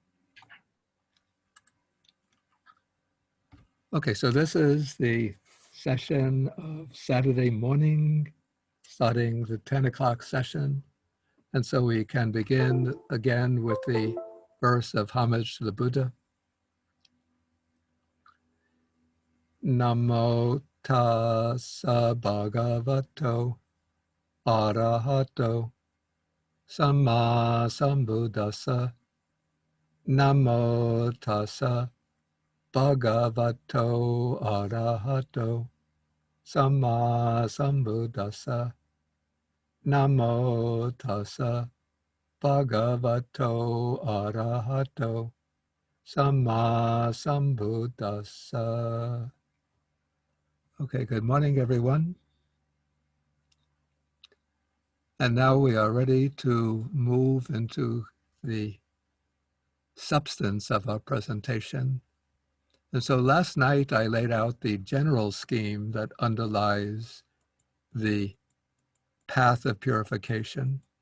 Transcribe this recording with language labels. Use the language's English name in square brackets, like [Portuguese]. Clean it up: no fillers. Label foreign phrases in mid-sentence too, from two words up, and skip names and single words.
[English] Okay, so this is the session of Saturday morning, starting the 10 o'clock session. And so we can begin again with the verse of homage to the Buddha. [Pali] Namo tassa bhagavato arahato samma sambuddhassa. Namo tassa bhagavato arahato samma sambuddhassa. Namo tassa bhagavato arahato samma sambuddhassa. [English] Okay, good morning, everyone. And now we are ready to move into the substance of our presentation. And so last night I laid out the general scheme that underlies the path of purification.